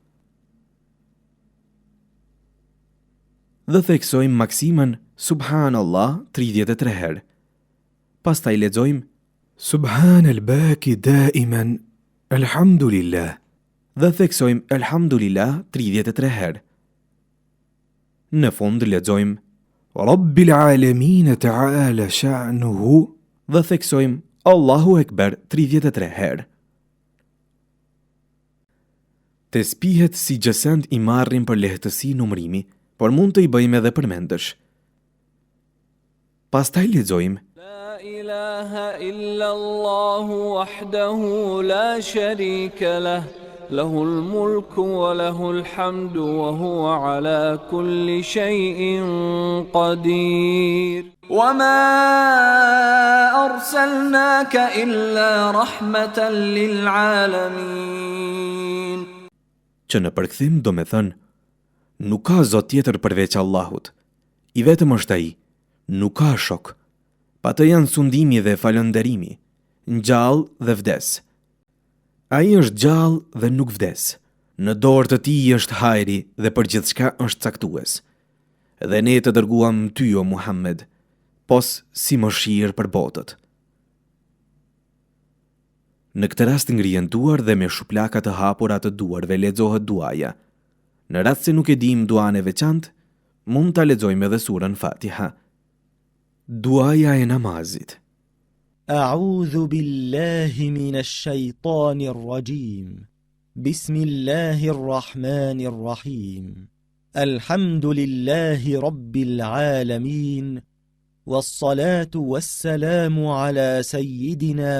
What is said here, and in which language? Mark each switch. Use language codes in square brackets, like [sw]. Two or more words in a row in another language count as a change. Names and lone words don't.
[sq] Dhe theksojmë maksimën subhanallah 33 herë. Pastaj lexojmë [ar] سبحان الباقي دائما الحمد لله. [sq] Dhe theksojmë elhamdulillah 33 herë. Në fund lexojmë [ar] رب العالمين تعالى شأنه [sq] dhe theksojmë [ar] الله أكبر [sq] 33 herë. Tesbihet si gjësend i marrin për lehtësi numrimi, por mund të i bëjmë edhe përmendësh. Pastaj lexojmë [ar] لا إله إلا الله وحده لا شريك له. له الملك وله الحمد وهو على كل شيء قدير وما أرسلناك إلا رحمة للعالمين. [sq] Që në përkthim do me thënë, nuk ka zot tjetër përveç Allahut, i vetëm është ai, nuk ka shok, pa të janë sundimi dhe falënderimi, ngjall dhe vdes. Ai është gjallë dhe nuk vdes. Në dorë të tij është hajri dhe për gjithçka është caktues. Dhe ne të dërguam ty o Muhammed, pos si mëshirë për botët. Në këtë rast ngrihen duar dhe me shuplaka të hapura të duarve lexohet duaja. Në rast se nuk e dim duan e veçantë, mund ta lexojmë edhe surën Fatiha. Duaja e namazit. [ar] أعوذ بالله من الشيطان الرجيم بسم الله الرحمن الرحيم الحمد لله رب العالمين والصلاة والسلام على سيدنا